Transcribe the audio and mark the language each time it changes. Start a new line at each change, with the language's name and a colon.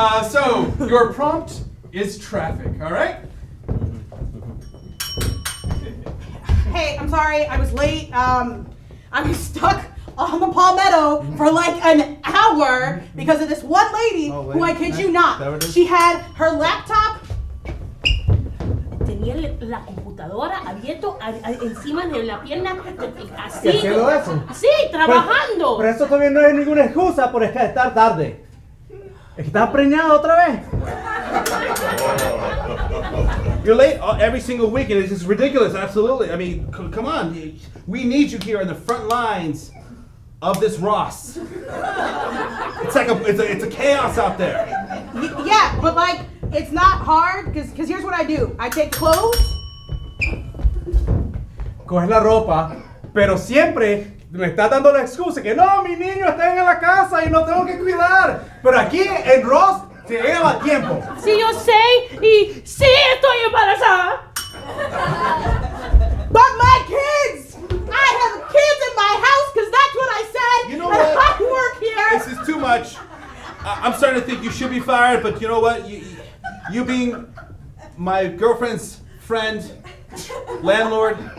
English: So your prompt is traffic, all right? Hey, I'm sorry. I was late. I was stuck on the Palmetto for like an hour because of this one lady who, I kid you not, she had her laptop.
Spanish: Tenía la computadora abierto encima de la pierna, así. ¿Haciendo eso? Sí, trabajando. Pero eso todavía no es ninguna excusa por estar tarde. ¿Es que estás preñado otra vez?
English: You're late every single week, and it's just ridiculous. Absolutely. I mean, come on. We need you here in the front lines of this Ross. It's like it's a chaos out there. Yeah, but like, it's not hard, because here's what I do. I take clothes.
Spanish: Coges la ropa, pero siempre me estás dando la excusa que no, mis niños están en la casa y no tengo que cuidar. Pero aquí en Ross Si llegaba a tiempo. Sí, yo sé y sí estoy embarazada.
English: But my kids! I have kids in my house because that's what I said. You know and what? I work here. This is too much. I'm starting to think you should be fired, but you know what? You being my girlfriend's friend, landlord.